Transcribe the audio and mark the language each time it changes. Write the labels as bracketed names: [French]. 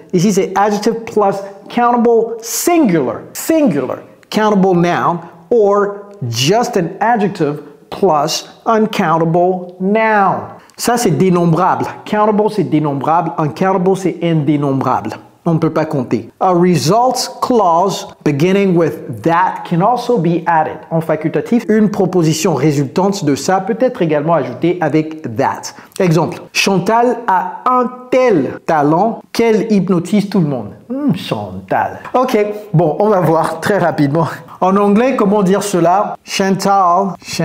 [English] Ici c'est adjective plus countable singular countable noun or just an adjective plus uncountable noun. [French] Ça, c'est dénombrable. Countable, c'est dénombrable. Uncountable, c'est indénombrable. On ne peut pas compter. [English] A results clause beginning with that can also be added. [French] En facultatif, une proposition résultante de ça peut être également ajoutée avec that. Exemple, Chantal a un tel talent qu'elle hypnotise tout le monde. Chantal. Ok, bon, on va voir très rapidement. En anglais, comment dire cela? Chantal.